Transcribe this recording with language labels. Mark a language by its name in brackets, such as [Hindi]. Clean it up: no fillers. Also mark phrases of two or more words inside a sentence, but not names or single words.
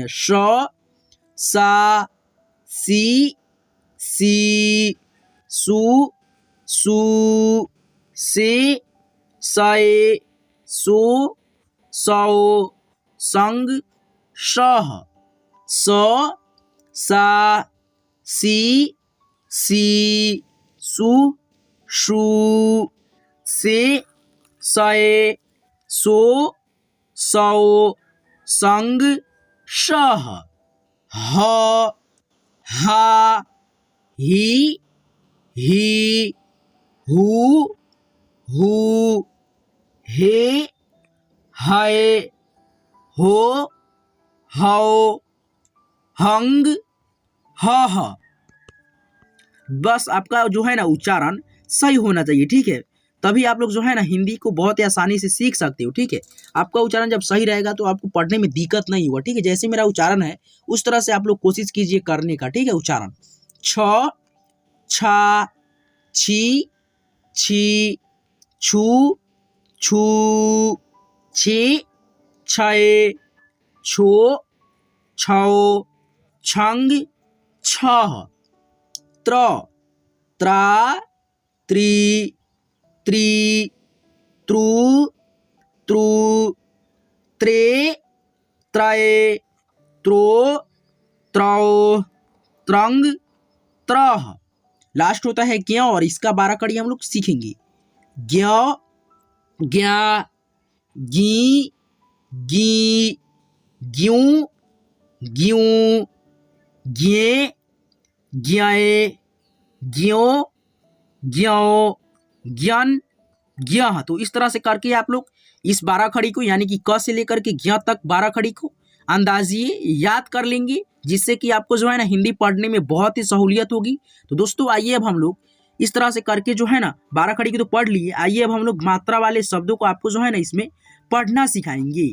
[Hindi] श, सा, सी, सु, सू, से, सए, सो, सौ, संग, शह, स, सा, सी, सु, शू, से, सए, सो, सौ, संग, शह, ह, हा, ही, हू, हे, है, हो, हौ, हंग, ह। बस आपका जो है ना उच्चारण सही होना चाहिए, ठीक है, तभी आप लोग जो है ना हिंदी को बहुत ही आसानी से सीख सकते हो, ठीक है। आपका उच्चारण जब सही रहेगा तो आपको पढ़ने में दिक्कत नहीं होगा, ठीक है। जैसे मेरा उच्चारण है उस तरह से आप लोग कोशिश कीजिए करने का, ठीक है। उच्चारण छ, छा, छी, छी, छू, छू, छे, छे, छो, छौ, छंग, छह, त्र, त्रा, त्री, त्री, त्रु, त्रु, त्रे, त्रय, त्रो, त्रौ, त्रंग, त्रह। लास्ट होता है ज्ञ, और इसका 12 कड़ी हम लोग सीखेंगे। ज्ञ, ज्ञा, गी, गी, ग्यूं, ग्यूं, ज्ञे, ज्ञे, ज्यों, ज्यों, ज्ञन, ज्ञ। तो इस तरह से करके आप लोग इस 12 खड़ी को यानी कि क से लेकर के ज्ञ तक 12 खड़ी को अंदाजिए याद कर लेंगे, जिससे कि आपको जो है ना हिंदी पढ़ने में बहुत ही सहूलियत होगी। तो दोस्तों आइए अब हम लोग इस तरह से करके जो है ना 12 खड़ी की तो पढ़ लिए, आइए अब हम लोग मात्रा वाले शब्दों को आपको जो है ना इसमें पढ़ना सिखाएंगे।